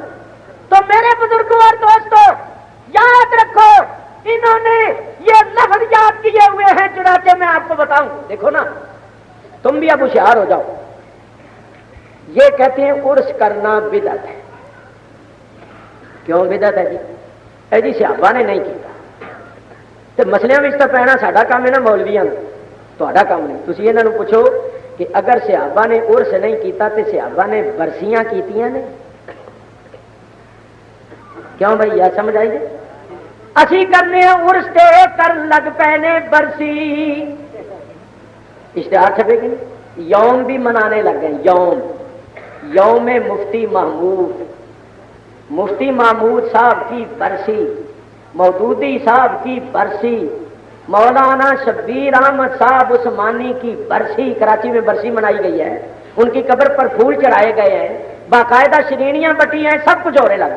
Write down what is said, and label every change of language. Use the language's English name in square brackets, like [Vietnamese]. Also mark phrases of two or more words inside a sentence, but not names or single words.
[Urdu] تو میرے بزرگوں اور دوستوں یاد رکھو انہوں نے یہ لفظ یاد کیے ہوئے ہیں، چنانچہ میں آپ کو بتاؤں، دیکھو نا تم بھی اب ہوشیار ہو جاؤ، یہ کہتے ہیں عرس کرنا بدعت ہے۔ کیوں بدعت ہے جی صحابہ نے نہیں کیتا تو مسئلے میں اس طرح پہنا [Punjabi] ساڈا کام ہے نا مولویاں تہاڈا کام نہیں۔ تسی انہاں نوں پوچھو کہ اگر صحابہ نے عرس نہیں کیتا تو صحابہ نے برسیاں کیتیاں نے؟ [Urdu] کیوں بھائی یہ سمجھ آئی جی؟ [Punjabi] اسی کرنے عرس تے کر لگ پینے برسی، [Urdu] اشتہار چھپے گی یوم بھی منانے لگ گئے، یوم مفتی محمود، مفتی محمود صاحب کی برسی، مودودی صاحب کی برسی، مولانا شبیر احمد صاحب عثمانی کی برسی، کراچی میں برسی منائی گئی ہے، ان کی قبر پر پھول چڑھائے گئے ہیں، باقاعدہ شرینیاں بٹی ہیں، سب کچھ ہونے لگ گیا۔